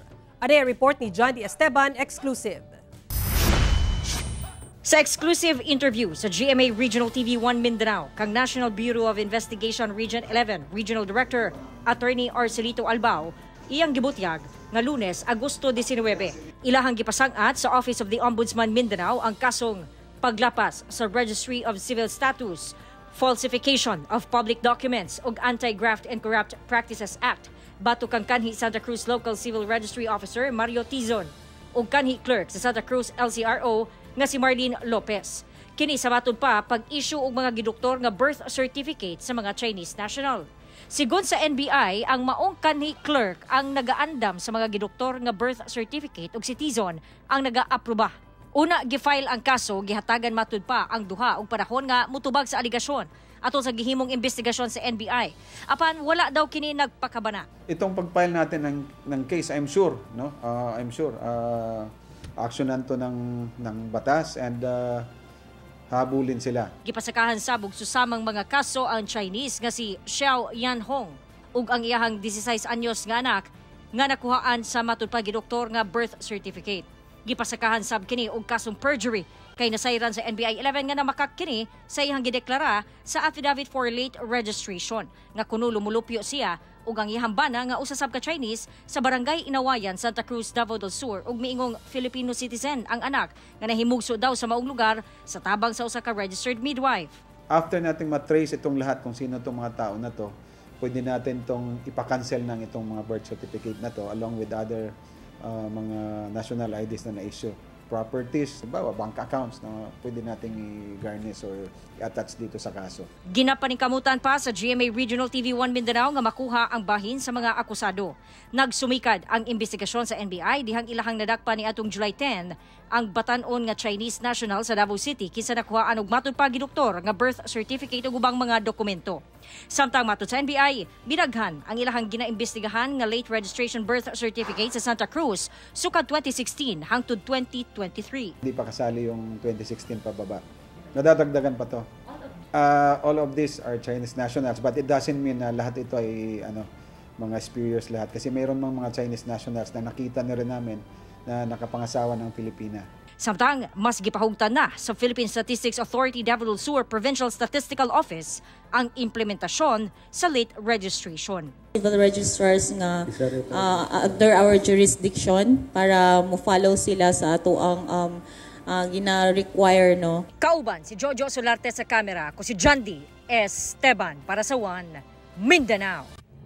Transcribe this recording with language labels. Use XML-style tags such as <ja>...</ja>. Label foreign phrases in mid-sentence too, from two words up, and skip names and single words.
<ceb>Ada report ni John D. Esteban, exclusive. Sa exclusive interview sa GMA Regional TV 1 Mindanao, kang National Bureau of Investigation Region 11 Regional Director Attorney Arcelito Albao, iyang gibutyag nga Lunes, Agosto 19. Ilahang gipasangat sa Office of the Ombudsman Mindanao ang kasong paglapas sa Registry of Civil Status,</ceb> <en>falsification of public documents</en> <ceb>ug Anti-Graft and Corrupt Practices Act batok kang kanhi Santa Cruz Local Civil Registry Officer Mario Tizon ug kanhi clerk sa Santa Cruz LCRO nga si Marlene Lopez. Kini sa batud pa pag-issue og mga gidoktor nga</ceb> <en>birth certificate</en> <ceb>sa mga</ceb> <en>Chinese national.</en> <ceb>Sigon sa NBI, ang maong kanhi clerk ang nagaandam sa mga gidoktor nga</ceb> <en>birth certificate</en> <ceb>ug si Tizon ang naga-aproba. Una, gifile ang kaso, gihatagan matud pa ang duha og panahon nga mutubag sa aligasyon aton sa gihimong investigasyon sa NBI. Apan wala daw kini nagpakabana.</ceb> <tl>Itong pag-file natin ng case,</tl> <en>I'm sure,</en> <tl>actionan to ng batas and habulin sila.</tl> <ceb>Gipasakahan sabog susamang mga kaso ang Chinese nga si Xiao Yanhong ug ang iyahang 16 anyos nga anak nga nakuhaan sa matud pa gidoktor nga</ceb> <en>birth certificate.</en> <ceb>Gipasakahan sab kini og kasong perjury kay nasayran sa NBI 11 nga namakak kini sa iyang gideklara sa</ceb> <en>affidavit for late registration</en> <ceb>nga kuno lumulupyo siya ug ang iyang bana nga usa sab ka Chinese sa barangay Inawayan, Santa Cruz, Davao del Sur ug miingong</ceb> <en>Filipino citizen</en> <ceb>ang anak nga nahimugso daw sa maong lugar sa tabang sa usa ka</ceb> <en>registered midwife.</en> <tl>After nating matrace itong lahat kung sino itong mga tao na to, pwede natin itong ipakancel ng itong mga</tl> <en>birth certificate</en> <tl>na to</tl> <en>along with other</en> <tl>mga</tl> <en>national IDs</en> <tl>na na-issue. Properties,</tl> <en>bank accounts</en> <tl>na pwede nating i-garnish or i-attach dito sa kaso.</tl> <ceb>Ginapaningkamutan pa sa GMA Regional TV 1 Mindanao nga makuha ang bahin sa mga akusado. Nagsumikad ang investigasyon sa NBI dihang ilahang nadakpan ni atong July 10 ang batan-on nga</ceb> <en>Chinese national</en> <ceb>sa Davao City kinsa nakuhaan og matud pa gidoktor nga</ceb> <en>birth certificate</en> <ceb>ug ubang mga dokumento. Samtang matud sa NBI, binaghan ang ilahang ginaimbestigahan nga</ceb> <en>late registration birth certificate</en> <ceb>sa Santa Cruz sukad 2016 hangtod 2023.</ceb> <tl>Hindi pa kasali yung 2016 pababa. Nadadagdagan pa to.</tl> <en>All of these are Chinese nationals but it doesn't mean</en> <tl>na lahat ito ay mga spurious lahat kasi mayroon mga</tl> <en>Chinese nationals</en> <tl>na nakita na rin namin na nakapangasawa ng Pilipina.</tl> <ceb>Samtang mas gipahugtan na sa Philippine Statistics Authority Davao del Sur Provincial Statistical Office ang implementasyon sa</ceb> <en>late registration. Civil registrars</en> <ceb>nga</ceb> <en>under our jurisdiction</en> <ceb>para mo-follow sila sa ato ang gina-require. Kauban si Jojo Solarte sa kamera, ko si John D. Esteban para sa 1 Mindanao.</ceb>